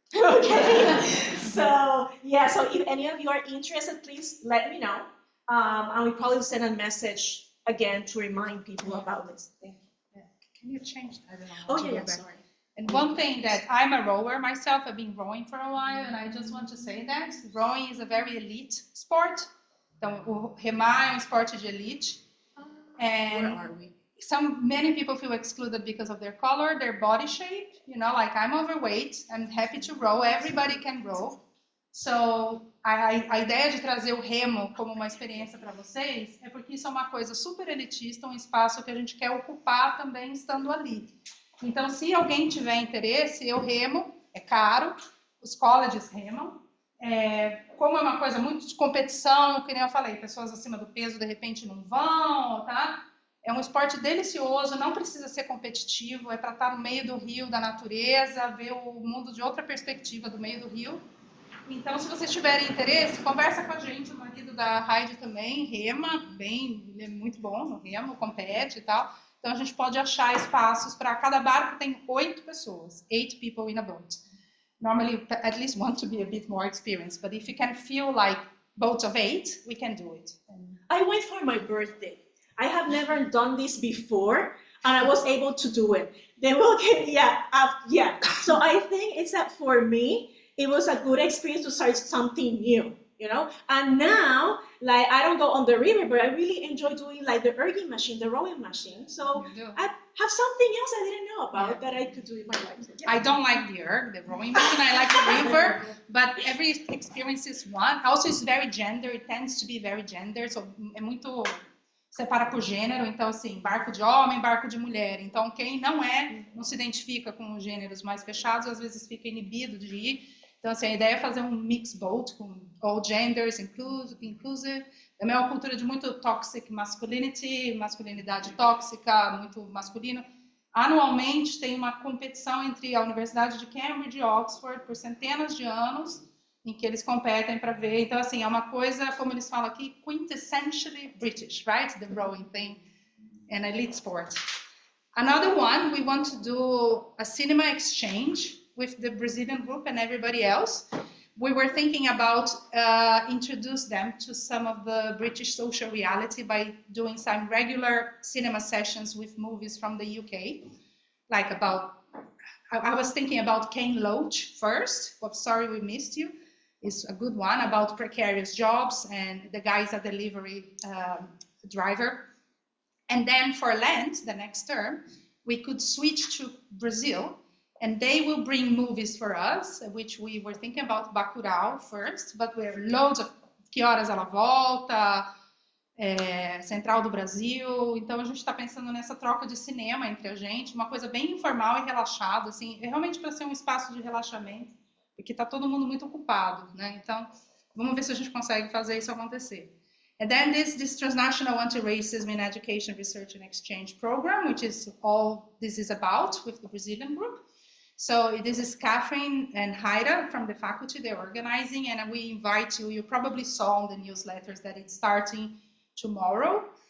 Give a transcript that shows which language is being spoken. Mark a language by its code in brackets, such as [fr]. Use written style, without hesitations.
[en] Okay, so yeah, so if any of you are interested, please let me know. And we probably will send a message again to remind people about this. Thank you. Can you change that? I don't know. Oh yeah, sorry. And one thing that I'm a rower myself, I've been rowing for a while, and I just want to say that rowing is a very elite sport. [pt] Então, o remar é um esporte de elite. [en] Where are we? Many people feel excluded because of their color, their body shape. You know, like I'm overweight, I'm happy to row, everybody can row. [pt] So, a ideia de trazer o remo como uma experiência para vocês é porque isso é uma coisa super elitista, um espaço que a gente quer ocupar também estando ali. Então, se alguém tiver interesse, eu remo, é caro, os colleges remam. Como é uma coisa muito de competição, que nem eu falei, pessoas acima do peso de repente não vão, tá? É um esporte delicioso, não precisa ser competitivo, é para estar no meio do rio, da natureza, ver o mundo de outra perspectiva do meio do rio. Então, se vocês tiverem interesse, conversa com a gente, o marido da Heidi também rema, bem, ele é muito bom no remo, compete e tal. Então, a gente pode achar espaços para cada barco tem 8 pessoas, [en] 8 people in a boat. Normally, at least want to be a bit more experienced, but if you can feel like boats of 8, we can do it. I went for my birthday. I have never done this before, and I was able to do it. They will get, yeah. So I think it's that for me, it was a good experience to start something new, you know? And now, like, I don't go on the river, but I really enjoy doing like the erging machine, the rowing machine. So I have something else I didn't know about that I could do in my life. Yeah. I don't like the rowing machine, I like the river, but every experience is one. Also, it's very gender, it tends to be very gender, so [pt] é muito... separa por gênero, então assim, barco de homem, barco de mulher. Então, quem não se identifica com os gêneros mais fechados, às vezes fica inibido de ir. Então, assim, a ideia é fazer um [en] mixed boat [pt] com [en] all genders, [pt] inclusive. Também é uma cultura de muito [en] toxic masculinity, [pt] masculinidade tóxica, muito masculino. Anualmente, tem uma competição entre a Universidade de Cambridge e Oxford por centenas de anos, em que eles competem para ver. Então, assim, é uma coisa, como eles falam aqui, [en] quintessentially British, right? The rowing thing, an elite sport. Another one, we want to do a cinema exchange with the Brazilian group and everybody else. We were thinking about introduce them to some of the British social reality by doing some regular cinema sessions with movies from the UK, like about, I was thinking about Ken Loach first, of Sorry We Missed You. Is a good one about precarious jobs, and the guy is a delivery driver. And then for Lent, the next term, we could switch to Brazil, and they will bring movies for us, which we were thinking about Bacurau first, but we have loads of Que Horas Ela Volta, Central do Brasil. [pt] Então a gente está pensando nessa troca de cinema entre a gente, uma coisa bem informal e relaxada, assim, realmente para ser um espaço de relaxamento, porque está todo mundo muito ocupado, né? Então, vamos ver se a gente consegue fazer isso acontecer. [en] And then this Transnational Anti-Racism in Education Research and Exchange Program, which is all this is about with the Brazilian group. So this is Catherine and Haida from the faculty, they're organizing, and we invite you. You probably saw on the newsletters that it's starting tomorrow.